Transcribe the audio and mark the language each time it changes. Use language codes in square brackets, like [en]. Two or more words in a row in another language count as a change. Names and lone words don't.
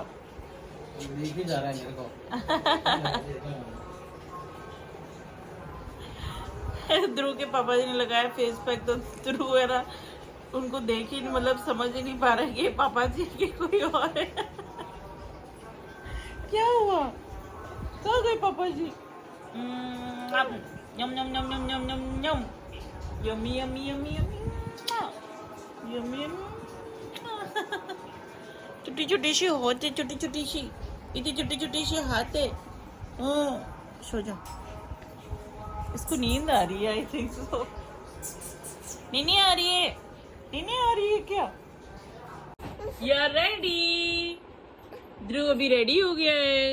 [hi] लेके जा रहा है मेरे को। ध्रुव के पापा जी ने लगाया [en] face pack, [hi] तो ध्रुव है ना उनको देख ही नहीं, मतलब समझ ही नहीं पा रहा है कि ये पापा जी के कोई और है। क्या हुआ? कहाँ गए पापा जी? यम यम यम यम यम यम यम यमी यमी यमी यमी यमी यमी। छोटी छोटी सी होते, छोटी छोटी सी, इतनी छोटी छोटी सी हाथ है। सो जा। इसको नींद आ रही है, [en] I think so. [hi] नींद आ रही है? नींद आ रही है क्या? [en] you are ready? [hi] ध्रुव अभी रेडी हो गया है।